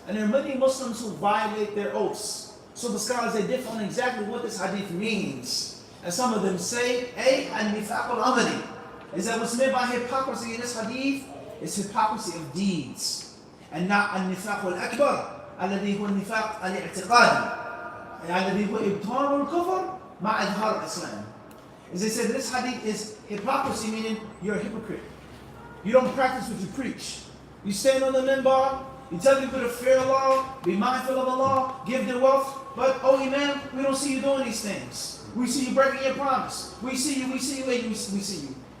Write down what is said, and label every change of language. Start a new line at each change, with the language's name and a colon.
English: And there are many Muslims who violate their oaths. So the scholars, they differ on exactly what this hadith means. And some of them say,
Arabic: an-nifaq al-amali,
English: is that what's meant by hypocrisy in this hadith is hypocrisy of deeds. And not
Arabic: an-nifaq al-akbar, alladhi huwa an-nifaq al-i'tiqadi. الذي هو إبطال الكفر مع إظهار الإسلام.
English: As they said, this hadith is hypocrisy, meaning you're a hypocrite. You don't practice what you preach. You stand on the minbar, you tell people to fear Allah, be mindful of Allah, give their wealth, but oh Imam, we don't see you doing these things. We see you breaking your promise. We see you, we see you.